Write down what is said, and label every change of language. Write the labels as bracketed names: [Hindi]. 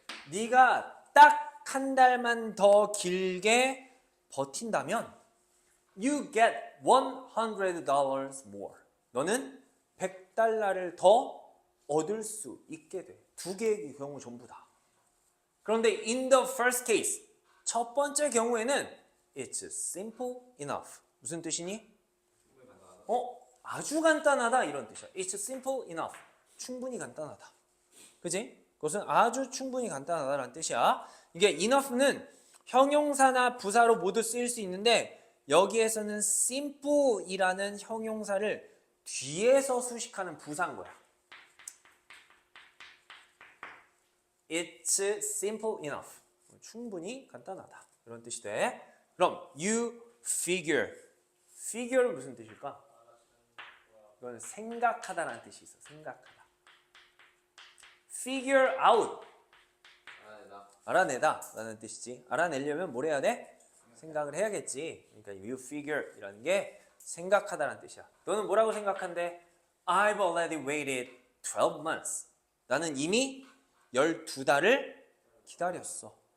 [Korean] 네가 딱 한 달만 더 길게 버틴다면 [English] you get $100 more. [Korean] 너는 $100를 더 얻을 수 있게 돼. 두 개의 경우 전부 다. 그런데 [English] in the first case, [Korean] 첫 번째 경우에는 [English] it's simple enough. [Korean] 무슨 뜻이니? 아주 간단하다 이런 뜻이야. [English] It's simple enough. [Korean] 충분히 간단하다. 그지? 그것은 아주 충분히 간단하다라는 뜻이야. 이게 enough는 형용사나 부사로 모두 쓰일 수 있는데 여기에서는 simple이라는 형용사를 뒤에서 수식하는 부사인 거야. [English] It's simple enough. [Korean] 충분히 간단하다. 이런 뜻이 돼. 그럼 [English] you figure. [Korean] figure는 무슨 뜻일까? 이건 생각하다라는 뜻이 있어. 생각하다. figure out. 알아내다 라는 뜻이지. 알아내려면 뭘 해야 돼? 생각을 해야겠지. 그러니까 [English] you figure [Korean] 이라는 게 생각하다라는 뜻이야. 너는 뭐라고 생각한대? [English] I've already waited 12 months. [Korean] 나는 이미 12달을 기다렸어.